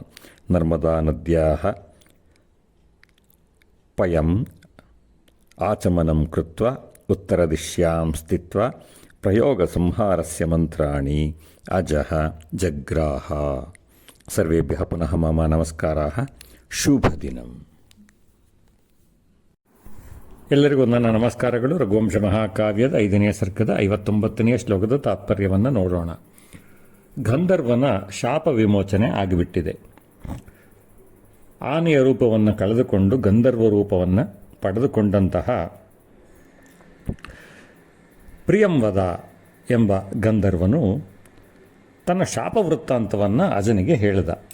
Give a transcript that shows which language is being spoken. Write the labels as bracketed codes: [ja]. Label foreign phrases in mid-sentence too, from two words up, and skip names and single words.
[sa] नर्मदानद्याः पयम् आचमनं कृत्वा उत्तरदिश्यां स्थित्वा प्रयोगसंहारस्य मन्त्राणि अजः जग्राह। सर्वेभ्यः पुनः मम नमस्काराः। [kn] ಶುಭದಿನಂ. ಎಲ್ಲರಿಗೂ ನನ್ನ ನಮಸ್ಕಾರಗಳು. ರಘುವಂಶ ಮಹಾಕಾವ್ಯದ 5ನೇ ಸರ್ಗದ 59ನೇ ಶ್ಲೋಕದ ತಾತ್ಪರ್ಯವನ್ನು ನೋಡೋಣ. ಗಂಧರ್ವನ ಶಾಪ ವಿಮೋಚನೆ ಆಗಿಬಿಟ್ಟಿದೆ. ಆನೆಯ ರೂಪವನ್ನು ಕಳೆದುಕೊಂಡು ಗಂಧರ್ವ ರೂಪವನ್ನು ಪಡೆದುಕೊಂಡಂತಹ ಪ್ರಿಯಂವದ ಎಂಬ ಗಂಧರ್ವನು ತನ್ನ ಶಾಪ ವೃತ್ತಾಂತವನ್ನು ಅಜನಿಗೆ ಹೇಳಿದ.